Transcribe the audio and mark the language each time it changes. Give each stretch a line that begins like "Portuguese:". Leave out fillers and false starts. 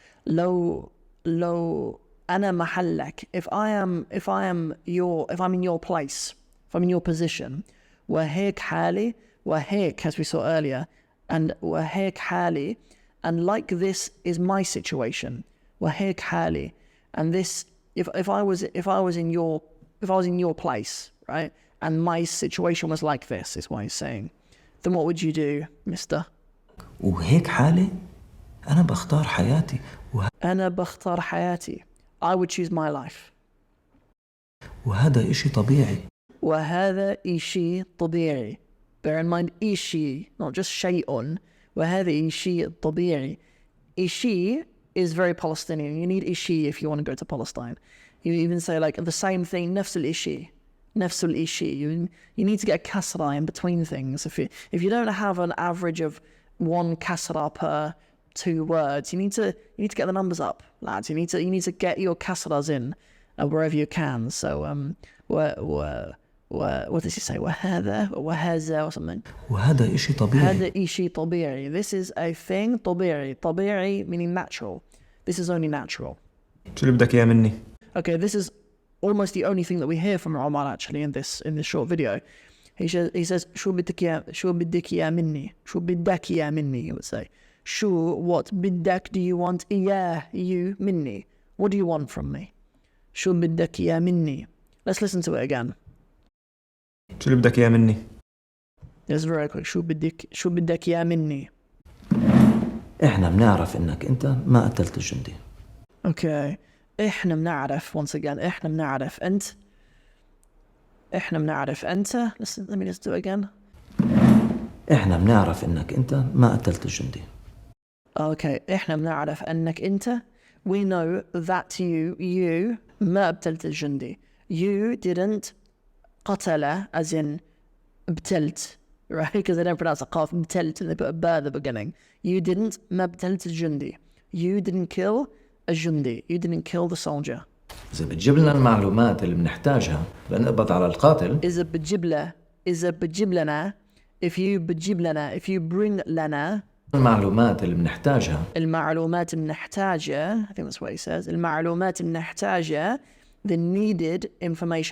Arabic: لو أنا محلك,
English: if I'm in your place, if I'm in your position,
Arabic: وهيك حالي,
English: وهيك as we saw earlier, and وهيك حالي, and like this is my situation, وهيك حالي, and this if I was in your place, right, and my situation was like this, is what he's saying, then what would you do, mister?
Arabic: وهيك حالي أنا بختار حياتي. أنا بختار حياتي.
English: I would choose my life.
Arabic: وهذا إشي طبيعي. وهذا إشي طبيعي.
English: Bear in mind إشي, not just شيء.
Arabic: وهذا إشي طبيعي.
English: إشي is very Palestinian. You need إشي if you want to go to Palestine. You even say like the same thing,
Arabic: نفس الإشي. نفس الإشي.
English: You need to get a kasra in between things. If you don't have an average of one kasra per 2 words, you need to get the numbers up, lads. You need to get your kasras in wherever you can. So what does he say? وهذا or something.
Arabic: وهذا إشي طبيعي. هذا إشي طبيعي.
English: This is a thing طبيعي. طبيعي meaning natural. This is only natural.
Arabic: شو اللي بدك إياه مني؟
English: Okay, this is almost the only thing that we hear from Omar actually in this short video. he says
Arabic: شو بدك يا مني
English: شو بدك يا مني, he would say. شو, what, بدك, do you want, إياه, you, مني, what do you want from me?
Arabic: شو بدك يا مني.
English: Let's listen to it again.
Arabic: شو اللي بدك اياه مني؟
English: It's very quick.
Arabic: شو بدك يا مني. احنا بنعرف انك انت ما قتلت الجندي.
English: Okay.
Arabic: احنا بنعرف,
English: once again,
Arabic: احنا بنعرف انت.
English: Let me just do it again.
Arabic: احنا بنعرف انك انت ما قتلت الجندي. Okay. احنا بنعرف انك انت.
English: We know that you
Arabic: ما قتلت الجندي.
English: You didn't قتل as in قتلت, right? Because they don't pronounce a قاف قتلت and they put a ba at the beginning.
Arabic: You didn't ما قتلت الجندي.
English: You didn't kill a جندي. You didn't kill the soldier.
Arabic: إذا بتجيب لنا المعلومات اللي بنحتاجها لنقبض على القاتل. إذا بتجيب لنا
English: if you bring
Arabic: لنا المعلومات اللي بنحتاجها. المعلومات النحتاجة,
English: I think that's what he says. المعلومات النحتاجة, the needed information.